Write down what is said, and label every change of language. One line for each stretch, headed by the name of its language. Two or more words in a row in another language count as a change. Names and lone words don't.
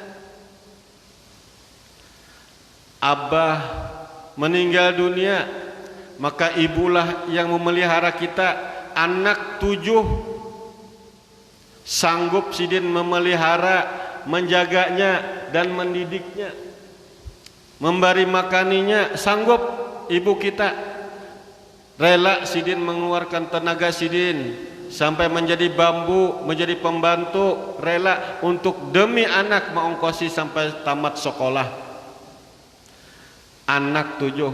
Indonesian: Abah meninggal dunia, maka ibulah yang memelihara kita. Anak 7 sanggup sidin memelihara, menjaganya dan mendidiknya, memberi makaninya, sanggup ibu kita. Rela sidin mengeluarkan tenaga sidin sampai menjadi bambu, menjadi pembantu, rela untuk demi anak mengongkosi sampai tamat sekolah. Anak 7.